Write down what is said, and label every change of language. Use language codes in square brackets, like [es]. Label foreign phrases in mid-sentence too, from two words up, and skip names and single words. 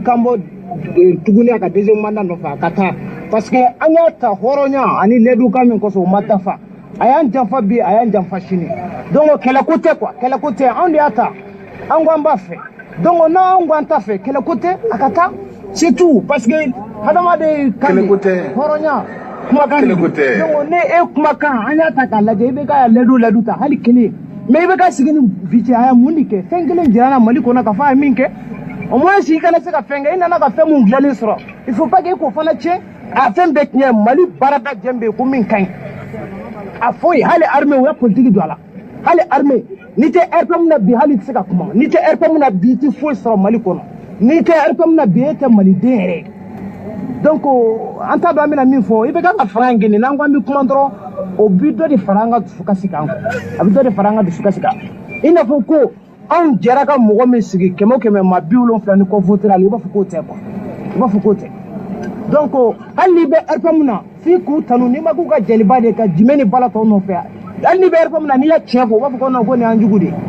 [bm] kanbɔ tuguni a ka [fr] deuxième mandat [bm] nɔfɛ a ka taa [fr] parce que [bm] an y'a ta hɔrɔnya ani laidukan min kɔsɔn o ma dafa a y'an janfa bi a y'an janfa sini donc kɛlɛko tɛ quoi kɛlɛko tɛ anw de y'a ta an ko an b'a fɛ donc n'an ko an t'a fɛ kɛlɛko tɛ a ka taa [fr] c'est tout parce que [bm] hadamaden kan de hɔrɔnya kumakan de donc ne e kumakan an y'a ta k'a lajɛ i bɛ ka laidu ta hali kelen mais i bɛ ka sigi ni vice a ye mun de kɛ fɛn kelen jira na Mali kɔnɔ k'a fɔ a ye min kɛ [fr] au moins si [bm] i kana se ka fɛn kɛ i nana ka fɛn mun dilanlen sɔrɔ [fr] il faut pas que [bm] i k'o fana tiɲɛ a fɛn bɛɛ tiɲɛ Mali baarada jɛn bɛ yen ko min ka ɲi a foyi hali armée o ya politique don a la hali armée ni tɛ RPM na bi hali tɛ se ka kuma ni tɛ RPM na bi i tɛ foyi sɔrɔ Mali kɔnɔ ni tɛ RPM na bi e tɛ maliden yɛrɛ donc an t'a dɔn an bɛna min fɔ i bɛ ka fanga in gɛnɛ n'an ko an bɛ kuma dɔrɔn o bi dɔ de fara an ka dusukasi kan a bɛ dɔ de fara an ka dusukasi kan i n'a fɔ ko anw jɛra ka mɔgɔ min sigi 100 maa 70 ni ko votera i b'a fɔ k'o tɛ quoi i b'a fɔ k'o tɛ donc hali n'i bɛ RPM na f'i k'u tanu n'i ma k'u ka jɛliba de ka jumɛn ni bala tɔw nɔfɛ hali n'i bɛ RPM na n'i y'a tiɲɛ fɔ u b'a fɔ ko non ko nin y'an jugu de